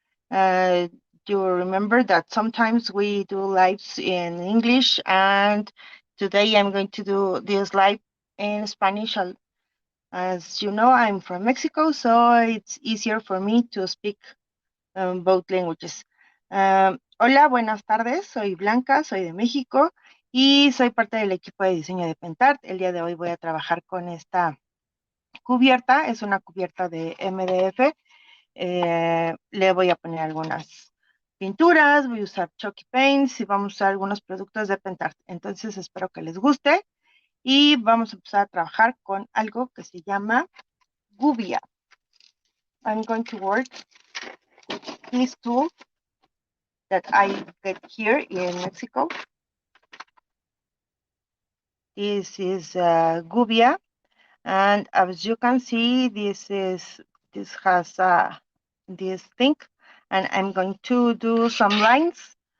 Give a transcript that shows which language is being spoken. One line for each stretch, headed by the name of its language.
English: Uh, you remember that sometimes we do lives in English, and today I'm going to do this live in Spanish. As you know, I'm from Mexico, so it's easier for me to speak both languages.
Spanish: Hola, buenas tardes. Soy Blanca, soy de México y soy parte del equipo de diseño de Pentart. El día de hoy voy a trabajar con esta cubierta. Es una cubierta de MDF. Le voy a poner algunas pinturas, voy a usar Chalky Paints y vamos a usar algunos productos de Pentart. Entonces espero que les guste y vamos a empezar a trabajar con algo que se llama Gubia.
English: I'm going to work with this tool that I get here in Mexico. This is Gubia, and as you can see, this has this thing, and I'm going to do some lines.